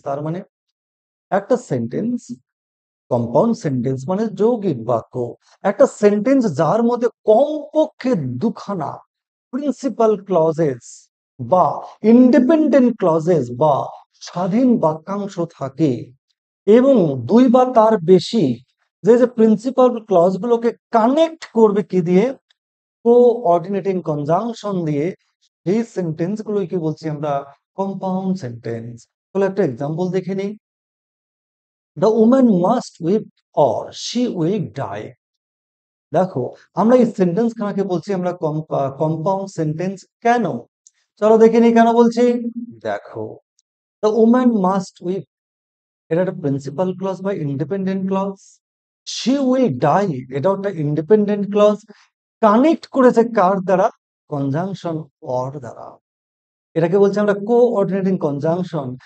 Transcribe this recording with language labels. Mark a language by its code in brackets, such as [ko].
[bn] তার মানে একটা সেন্টেন্স কম্পাউন্ড সেন্টেন্স মানে যৌগিক বাক্য একটা সেন্টেন্স যার মধ্যে কমপক্ষে দুখানা প্রিন্সিপাল ক্লজেস বা ইন্ডিপেন্ডেন্ট ক্লজেস বা স্বাধীন বাক্যাংশ থাকে এবং দুই বা তার বেশি যে যে প্রিন্সিপাল ক্লজ গুলোকে কানেক্ট করবে কি দিয়ে কোঅর্ডিনেটিং কনজাংশন দিয়ে সেই সেন্টেন্স গুলোই কি বলছি আমরা কম্পাউন্ড সেন্টেন্স। তাহলে একটা এক্সাম্পল দেখে নিই। [en] The woman must weep or she will die। [bn] দেখো আমরা এই সেন্টেন্স খানাকে বলছি আমরা কম্পাউন্ড সেন্টেন্স কেন, চলো দেখে নিই কেন বলছি। দেখো [en] the woman must weep [bn] এটা একটা প্রিন্সিপাল ক্লজ বা independent clause, [en] she will die [bn] এটাও একটা ইন্ডিপেন্ডেন্ট ক্লজ, কানেক্ট করেছে কার দ্বারা কনজাংশন অর দ্বারা, এটাকে বলছি আমরা কোঅর্ডিনেটিং কনজাংশন।